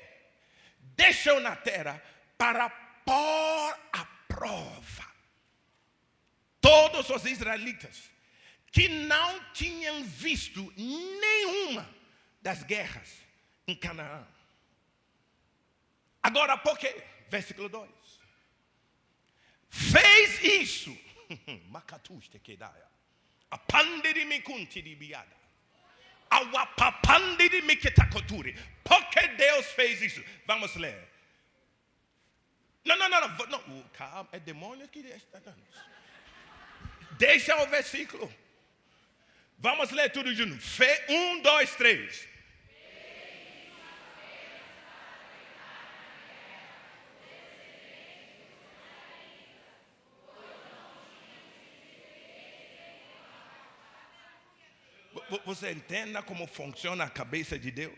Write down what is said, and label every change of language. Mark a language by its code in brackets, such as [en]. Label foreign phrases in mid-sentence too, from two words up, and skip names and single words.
[pt] Deixou na terra para pôr à prova todos os israelitas que não tinham visto nenhuma das guerras em Canaã. Agora, por quê? Versículo 2. Fez isso. Makatuste kedaia. Apandiri mikunti di biada. Awapapandiri mikitakoturi. Porque Deus fez isso. Vamos ler. Não. Calma, é demônio que está dando. Deixa o versículo. Vamos ler tudo junto. 1, 2, 3. Você entenda como funciona a cabeça de Deus?